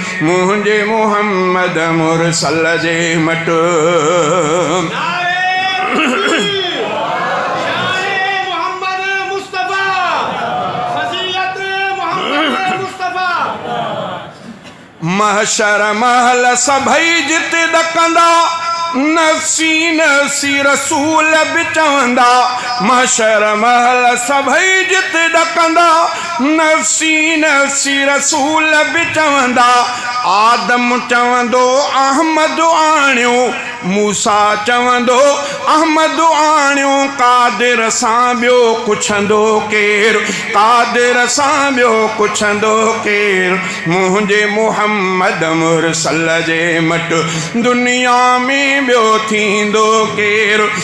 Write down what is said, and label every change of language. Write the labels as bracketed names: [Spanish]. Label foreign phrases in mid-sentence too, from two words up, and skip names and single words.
[Sindhi] منهنجي محمد مرسل جي مٽ نعري تڪبير! شان محمد مصطفيٰ! فضيلت محمد مصطفيٰ! محشر محل سڀئي جتي ڏڪندا، [Arabic] نفسي نفسي [Sindhi] رسول به چوندا۔ محشر محل سڀئي جتي ڏڪندا، [Arabic] نفسي نفسي [Sindhi] رسول به چوندا۔ آدم چوندو، "احمد آڻيو"، موسيٰ چوندو، "احمد آڻيو"، قادر سان ٻيو پڇندو ڪير؟ قادر سان ٻيو پڇندو ڪير؟ منهنجي محمد مرسل جي مٽ دنيا ۾ ٻيو ٿيندو ڪير؟